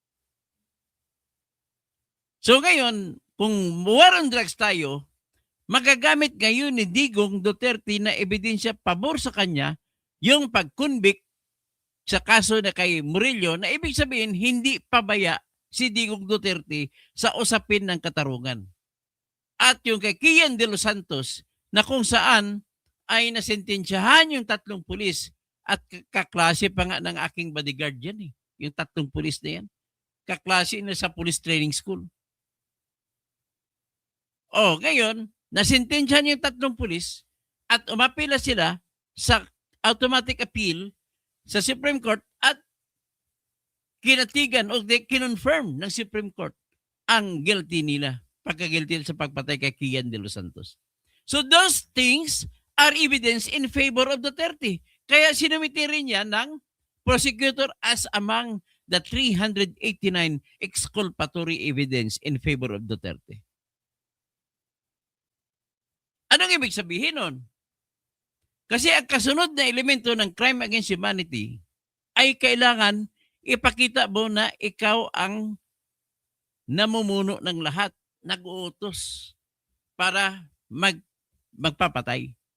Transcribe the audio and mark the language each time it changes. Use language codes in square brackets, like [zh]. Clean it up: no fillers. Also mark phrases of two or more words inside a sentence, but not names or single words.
[tl] So ngayon, kung [en] war on drugs [tl] tayo, magagamit ngayon ni Digong Duterte na ebidensya pabor sa kanya yung pag-convict sa kaso na kay Murillo na ibig sabihin hindi pabaya si Digong Duterte sa usapin ng katarungan. At yung kay Kian de los Santos na kung saan ay nasentensyahan yung 3 pulis at kaklase pa nga ng aking bodyguard yan eh. Yung 3 pulis na yan. Kaklase na sa [en] police training school. [tl] Ngayon, nasintensyahan yung 3 pulis at umapila sila sa [en] automatic appeal [tl] sa Supreme Court at kinatigan o kinonfirm ng Supreme Court ang guilty nila, pagka-guilty sa pagpatay kay Kian de los Santos. [en] So those things are evidence in favor of Duterte. [tl] Kaya sinumiti rin niya ng prosecutor [en] as among the 389 exculpatory evidence in favor of Duterte. [tl] Anong ibig sabihin nun? Kasi ang kasunod na elemento ng [en] crime against humanity [tl] ay kailangan ipakita mo na ikaw ang namumuno ng lahat, nag-uutos para magpapatay.